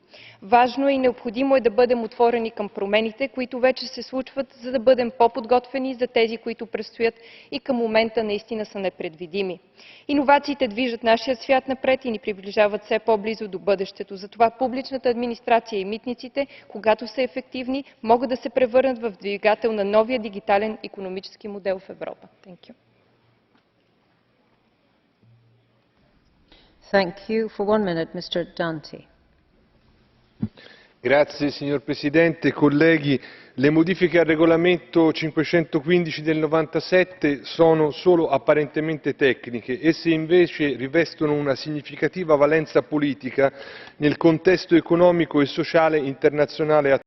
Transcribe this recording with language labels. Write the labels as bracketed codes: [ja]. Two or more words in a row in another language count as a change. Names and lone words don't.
[bg] Важно и необходимо е да бъдем отворени към промените, които вече се случват, за да бъдем по-подготвени за тези, които предстоят и към момента наистина са непредвидими. Иновациите движат нашия свят напред и ни приближават все по-близо до бъдещето. Затова публичната администрация и митниците, когато са ефективни, могат да се превърнат в двигател на новия дигитален икономически модел в Европа. [it] Signor Presidente, colleghi, le modifiche al regolamento 515 del 97 sono solo apparentemente tecniche, esse invece rivestono una significativa valenza politica nel contesto economico e sociale internazionale attuale.